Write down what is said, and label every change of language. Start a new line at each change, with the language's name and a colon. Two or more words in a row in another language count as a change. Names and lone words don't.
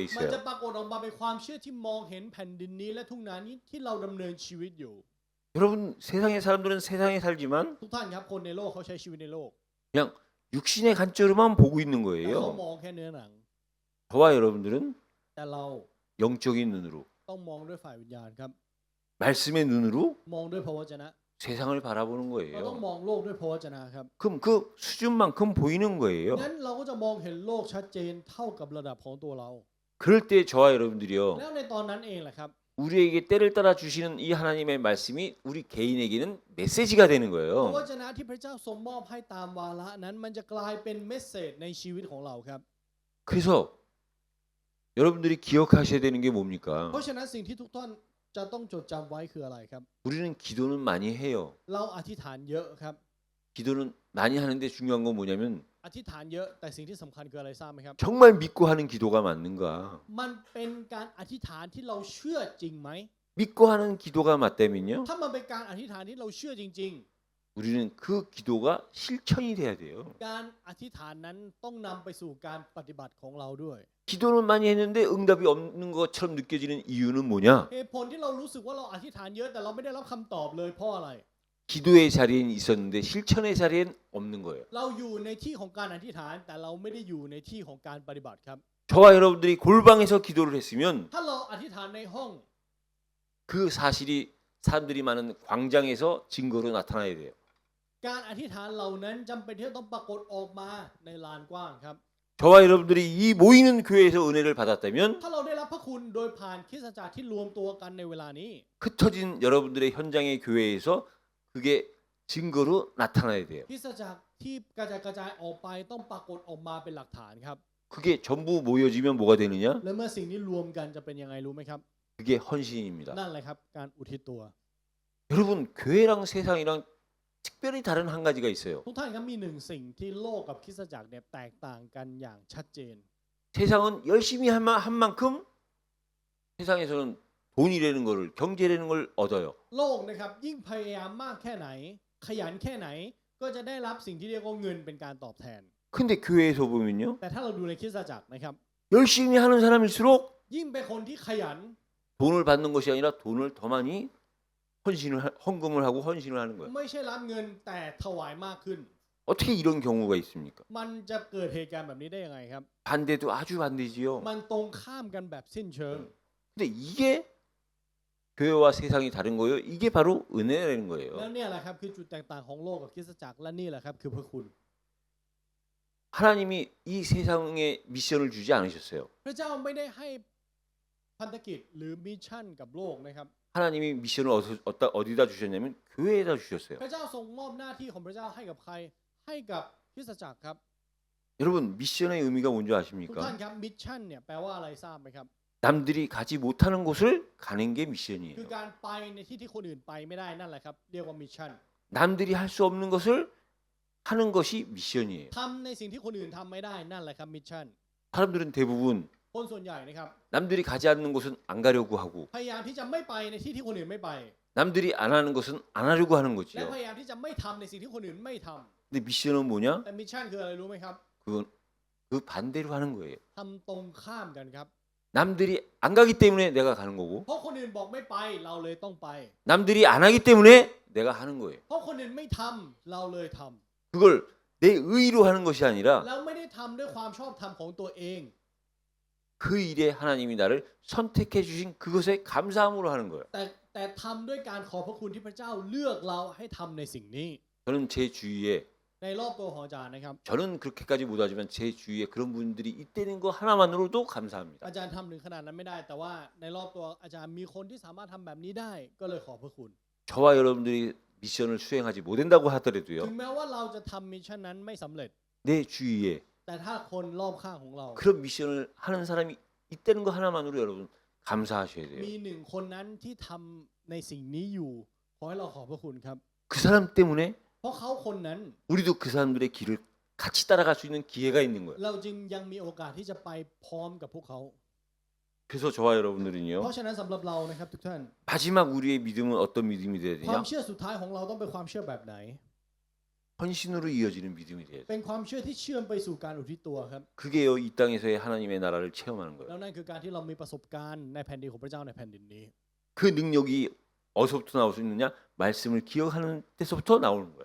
Thai: มันจะ
Korean: 있어요.
Thai: ปรากฏออกมาเป็นความเชื่อที่มองเห็นแผ่นดินนี้และทุ่งนานี้ที่เราดำเนินชีวิตอยู่
Korean: 여러분, 세상의 사람들은 세상에 살지만
Thai: ทุกท่านครับคนในโลกเขาใช้ชีวิตในโลก
Korean: 그냥 육신의 관점으로만 보고 있는
Thai: แต่เขา
Korean: 거예요.
Thai: มองแค่เนื้อหนัง
Korean: 저와 여러분들은
Thai: แต่เรา
Korean: 영적인 눈으로,
Thai: ต้องมองด้วยฝ่ายวิญญาณครับ
Korean: 말씀의 눈으로
Thai: มองด้วยพระวจนะ
Korean: 세상을 바라보는
Thai: เราต้อง
Korean: 거예요.
Thai: มองโลกด้วยพระวจนะครับ
Korean: 그럼 그 수준만큼 보이는 거예요.
Thai: งั้นเราก็จะมองเห็นโลกชัดเจนเท่ากับระดับของตัวเรา
Korean: 그럴 때 저와 여러분들이요.
Thai: แล้วในตอนนั้นเองแหละครับ
Korean: 우리에게 때를 따라 주시는 이 하나님의 말씀이 우리 개인에게는 메시지가 되는
Thai: พระ
Korean: 거예요.
Thai: วจนะที่พระเจ้าทรงมอบให้ตามวาระนั้นมันจะกลายเป็นเมสเสจในชีวิตของเราครับ
Korean: 그래서 여러분들이 기억하셔야 되는 게
Thai: เพ
Korean: 뭡니까?
Thai: ราะฉะนั้นสิ่งที่ทุกท่านจะต้องจดจำไว้คืออะไรครับ
Korean: 우리는 기도는 많이 해요.
Thai: เราอธิษฐานเยอะครับ
Korean: 기도는 많이 하는데 중요한 건 뭐냐면
Thai: อธิษฐานเยอะแต่สิ่งที่สำคัญคืออะไรทราบไหมครับ
Korean: 정말 믿고 하는 기도가 맞는가?
Thai: มันเป็นการอธิษฐานที่เราเชื่อจริงไหม
Korean: 믿고 하는 기도가 맞다면요.
Thai: ถ้ามันเป็นการอธิษฐานที่เราเชื่อจริง
Korean: 우리는 그 기도가 실천이 돼야 돼요.
Thai: ๆ การอธิษฐานนั้นต้องนำไปสู่การปฏิบัติของเราด้วย
Korean: 기도는 많이 했는데 응답이 없는 것처럼 느껴지는 이유는 뭐냐?
Thai: เหตุผลที่เรารู้สึกว่าเราอธิษฐานเยอะแต่เราไม่ได้รับคำตอบเลยเพราะอะไร
Korean: 기도의 자리엔 있었는데 실천의 자리엔 없는 거예요.
Thai: เราอยู่ในที่ของการอธิษฐานแต่เราไม่ได้อยู่ในที่ของการปฏิบัติครับ
Korean: 저와 여러분들이 골방에서 기도를 했으면
Thai: ถ้าเราอธิษฐานในห้อง
Korean: 그 사실이 사람들이 많은 광장에서 증거로 나타나야 돼요.
Thai: การอธิษฐานเหล่านั้นจำเป็นที่จะต้องปรากฏออกมาในลานกว้างครับ
Korean: 저와 여러분들이 이 모이는 교회에서 은혜를 받았다면
Thai: ถ้าเราได้รับพระคุณโดยผ่านคริสตจักรที่รวมตัวกันในเวลานี้
Korean: 흩어진 여러분들의 현장의 교회에서 그게 증거로 나타나야 돼요.
Thai: คริสตจักรที่กระจายออกไปต้องปรากฏออกมาเป็นหลักฐานครับ
Korean: 그게 전부 모여지면 뭐가 되느냐?
Thai: และเมื่อสิ่งนี้รวมกันจะเป็นยังไงรู้ไหมครับ
Korean: 그게 헌신입니다.
Thai: นั่นแหละครับการอุทิศตัว
Korean: 여러분 교회랑 세상이랑 특별히 다른 한 가지가 있어요.
Thai: ทุกท่านครับมีหนึ่งสิ่งที่โลกกับคริสตจักรเนี่ยแตกต่างกันอย่างชัดเจน
Korean: 세상은 열심히 한 만큼 세상에서는 돈이라는 거를 경제라는 걸 얻어요.
Thai: โลกนะครับยิ่งพยายามมากแค่ไหน ขยันแค่ไหนก็จะได้รับสิ่งที่เรียกว่าเงินเป็นการตอบแทน
Korean: 근데 교회에서 보면요.
Thai: แต่ถ้าเราดูในคริสตจักรนะครับ
Korean: 열심히 하는 사람일수록
Thai: ยิ่งเป็นคนที่ขยัน
Korean: 돈을 받는 것이 아니라 돈을 더 많이 헌금을 하고 헌신을 하는 거예요.
Thai: ไม่ใช่รับเงินแต่ถวายมากขึ้น
Korean: 어떻게 이런 경우가 있습니까?
Thai: มันจะเกิดเหตุการณ์แบบนี้ได้ยังไงครับ
Korean: 반대도 아주 반대지요.
Thai: มันตรงข้ามกันแบบสิ้นเชิง
Korean: 근데 이게 교회와 세상이 다른 거예요. 이게 바로 은혜라는
Thai: แล้ว
Korean: 거예요.
Thai: เนี่ยแหละครับคือจุดแตกต่างของโลกกับคริสตจักรและนี่แหละครับคือพระคุณ
Korean: 하나님이 이 세상에 미션을 주지 않으셨어요.
Thai: พระเจ้าไม่ได้ให้พันธกิจหรือมิชชั่นกับโลกนะครับ
Korean: 하나님이 미션을 어디다 주셨냐면 교회에다 주셨어요.
Thai: พระเจ้าทรงมอบหน้าที่ของพระเจ้าให้กับใครให้กับคริสตจักรครับ
Korean: 여러분 미션의 의미가 뭔지
Thai: ทุกท่าน
Korean: 아십니까?
Thai: ครับมิชชั่นเนี่ยแปลว่าอะไรทราบไหมครับ
Korean: 남들이 가지 못하는 곳을 가는 게
Thai: คือ
Korean: 미션이에요.
Thai: การไปในที่ที่คนอื่นไปไม่ได้นั่นแหละครับเรียกว่ามิชชั่น
Korean: 남들이 할 수 없는 것을 하는 것이 미션이에요.
Thai: ทำในสิ่งที่คนอื่นทำไม่ได้นั่นแหละครับมิชชั่น
Korean: 사람들은 대부분
Thai: คนส่วนใหญ่นะครับ
Korean: 남들이 가지 않는 곳은 안 가려고 하고
Thai: พยายามที่จะไม่ไปในที่ที่คนอื่นไม่ไป
Korean: 남들이 안 하는 것은 안 하려고 하는
Thai: และ
Korean: 거지요.
Thai: พยายามที่จะไม่ทำในสิ่งที่คนอื่นไม่ทำ
Korean: 근데 미션은 뭐냐?
Thai: แต่มิชชั่นคืออะไรรู้ไหมครับ
Korean: 그건 그 반대로 하는 거예요.
Thai: ทำตรงข้ามกันครับ
Korean: 남들이 안 가기 때문에 내가 가는 거고
Thai: เพราะคนอื่นบอกไม่ไปเราเลยต้องไป
Korean: 남들이 안 하기 때문에 내가 하는 거예요.
Thai: เพราะคนอื่นไม่ทำเราเลยทำ
Korean: 그걸 내 의로 하는 것이 아니라
Thai: แล้วไม่ได้ทำด้วยความชอบธรรมของตัวเอง
Korean: 그 일에 하나님이 나를 선택해 주신 그것에 감사함으로 하는 거예요.
Thai: แต่ทำด้วยการขอบพระคุณที่พระเจ้าเลือกเราให้ทำในสิ่งนี้
Korean: 저는 제 주위에
Thai: ในรอบตัวของอาจารย์นะครับ
Korean: 저는 그렇게까지 못하지만 제 주위에 그런 분들이 있다는 거 하나만으로도 감사합니다.
Thai: อาจารย์ทำถึงขนาดนั้นไม่ได้ แต่ว่าในรอบตัวอาจารย์มีคนที่สามารถทำแบบนี้ได้ก็เลยขอบพระคุณ
Korean: 저와 여러분들이 미션을 수행하지 못한다고 하더라도요.
Thai: ถึงแม้ว่าเราจะทำมิชชั่นนั้นไม่สำเร็จ
Korean: 내 주위에
Thai: แต่ถ้าคนรอบข้างของเรา
Korean: 그런 미션을 하는 사람이 있다는 거 하나만으로 여러분 감사하셔야 돼요.
Thai: มีหนึ่งคนนั้นที่ทำในสิ่งนี้อยู่ขอให้เราขอบพระคุณครับ
Korean: 그 사람 때문에
Thai: เพราะเขาคนนั้น
Korean: 우리도 그 사람들의 길을 같이 따라갈 수 있는 기회가 있는 거예요.
Thai: เราจึงยังมีโอกาสที่จะไปพร้อมกับพวกเขา
Korean: 그래서 저와
Thai: เพ
Korean: 여러분들은요.
Thai: ราะฉะนั้นสำหรับเรานะครับทุกท่าน
Korean: 마지막 우리의 믿음은 어떤 믿음이 돼야
Thai: ความ
Korean: 되냐?
Thai: เชื่อสุดท้ายของเราต้องเป็นความเชื่อแบบไหน
Korean: 헌신으로 이어지는 믿음이 돼야 돼.
Thai: เป็นความเชื่อที่เชื่อมไปสู่การอุทิศตัวครับ
Korean: 그게요 이 땅에서의 하나님의 나라를 체험하는
Thai: แล้
Korean: 거예요.
Thai: วนั่นคือการที่เรามีประสบการณ์ในแผ่นดินของพระเจ้าในแผ่นดินนี้
Korean: 그 능력이 어디서부터 나올 수 있느냐? 말씀을 기억하는 데서부터 나오는 거예요.